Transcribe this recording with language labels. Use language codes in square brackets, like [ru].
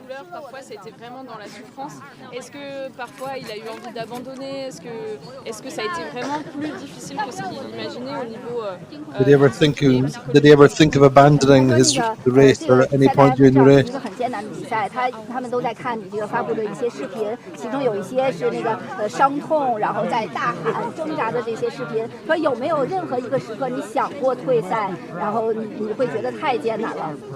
[fr] Parfois c'était vraiment dans la souffrance. Est-ce que parfois il a eu envie d'abandonner? Est-ce que ça a été vraiment plus difficile que ce qu'il imaginait au niveau [en] Did he ever think of abandoning the race or at any point during the race? [zh] 很艰难的比赛，他们都在看你这个发布的一些视频，其中有一些是那个伤痛，然后在大喊挣扎的这些视频。说有没有任何一个时刻你想过退赛，然后你会觉得太艰难了？